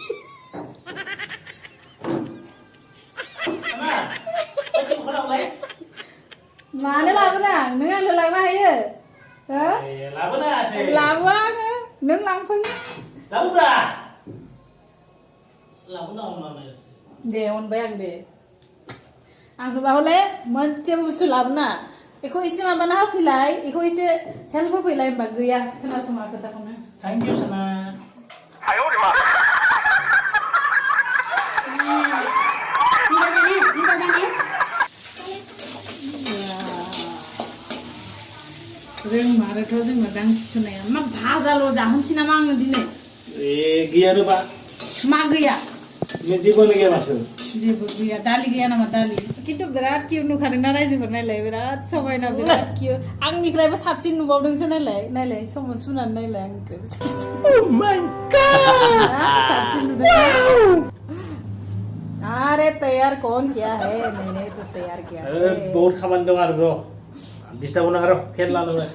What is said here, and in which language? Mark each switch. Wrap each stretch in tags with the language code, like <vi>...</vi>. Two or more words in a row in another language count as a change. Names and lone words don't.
<brx>मानो लाबोना नों आंनो लांनो हायो लाबोआ आङो नों लांफै दे अनबाय आं दे आंथ' बाहले मोनसेबो बुस्थु लाबोना बेखौ एसे माबाना होफैलाय बेखौ एसे हेल्प होफैलाय होनबा गैया खोनासङा खोथाखौनो</brx> <en>thank you सना</en> <brx>रोंमारोथ' जोङो गांसे सुनाया मा भाजाल' जाहोनसै नामा आङो दिनै गैयानोबा मा गैया जेबो गैया माथो जेबो गैया दालि गैया नामा दालि खिन्थु बिराद किउट नुखादोंना रायजोफोर नायलाय बिराद समायना बिराद किउट आंनिफ्रायबो साबसिन नुबावदोंसो नायलाय नायलाय समाव सुनानै नायलाय आंनिफ्रायबो साबसिन साबसिन नुदों</brx> <hi>अरे तैयार कौन किया है मैंने तो तैयार किया है</hi> <brx>बहुत खामानि दं आरो ब्र डिस्टार्ब होना करो फेन लानो वैसे</brx>